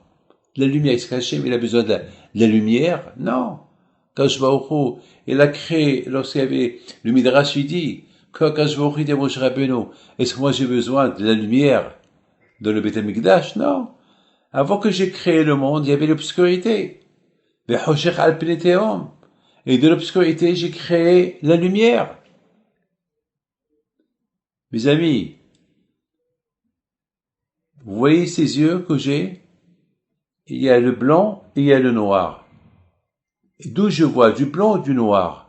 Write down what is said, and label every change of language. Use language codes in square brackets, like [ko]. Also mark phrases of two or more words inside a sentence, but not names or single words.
[fr] La lumière, il se cachait, mais il a besoin de la lumière? Non. Kadosh Baruch Hu, il a créé, lorsqu'il y avait le Midrash, il dit, quand Kadosh Baruch Hu dit à Moshe Rabbeinu, est-ce que moi j'ai besoin de la lumière dans le Beth Amikdash? Non. Avant que j'ai créé le monde, il y avait l'obscurité. [he] וחושך על פני תהום. [fr] Et de l'obscurité, j'ai créé la lumière. Mes amis, vous voyez ces yeux que j'ai? Il y a le blanc et il y a le noir. Et d'où je vois? Du blanc ou du noir?